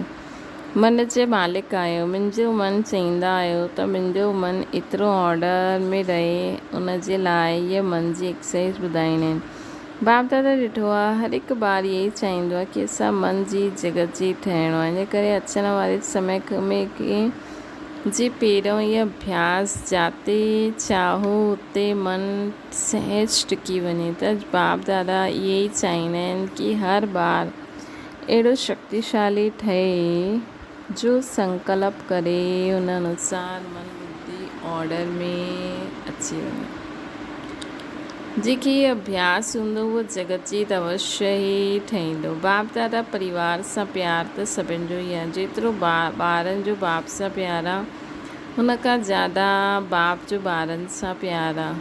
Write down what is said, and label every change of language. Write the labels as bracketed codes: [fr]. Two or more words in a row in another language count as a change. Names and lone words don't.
[sd] मन जे मालिक आहियो, मुंहिंजो मन चईंदा आहियो त मुंहिंजो मन एतिरो ऑर्डर में रहे, उन जे लाइ इहे मन जी एक्सरसाइज ॿुधाईंदा आहिनि। बाप दादा ॾिठो आहे हर हिकु ॿार इहे ई चाहींदो आहे कि असां मन जी जगत जी ठहिणो आहे। इन करे अचण वारे समय में जी पहिरियों इहो अभ्यास जाते चाहो उते मन सहज टिकी वञे। त बाप दादा इहे ई चाहींदा आहिनि कि हर ॿार अहिड़ो शक्तिशाली ठहे जो संकल्प करे उन अनुसार मन बुद्धि ऑर्डर में अची वञे। जेकी अभ्यास हूंदो उहो जगत जी त अवश्य ई ठहींदो। बाप दादा परिवार सां प्यार त सभिनि जो ई आहे। जेतिरो ॿारनि जो बाप सां प्यार आहे हुन खां ज़्यादा बाप जो ॿारनि सां प्यार आहे।